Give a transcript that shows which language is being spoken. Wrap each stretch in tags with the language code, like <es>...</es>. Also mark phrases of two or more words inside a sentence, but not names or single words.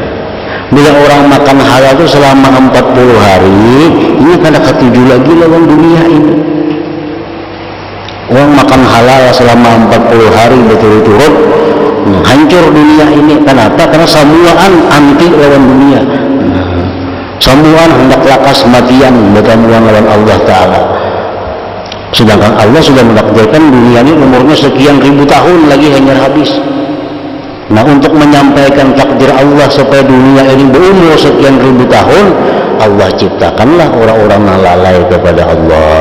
<bjn>Bila orang makan halal itu selama 40 hari, ini kada ketuju lagi lawan dunia ini.</bjn> <id>Orang makan halal selama 40 hari betul-betul hancur dunia ini. Kenapa?</id> <bjn>Karena samuan anti lawan dunia. Samuan hendak lakas matian bertamuan lawan Allah Ta'ala.</bjn> <id>Sedangkan Allah sudah menakdirkan dunia ini umurnya sekian ribu tahun lagi hanya habis. Nah, untuk menyampaikan takdir Allah supaya dunia ini berumur sekian ribu tahun, Allah ciptakanlah orang-orang yang lalai kepada Allah.</id>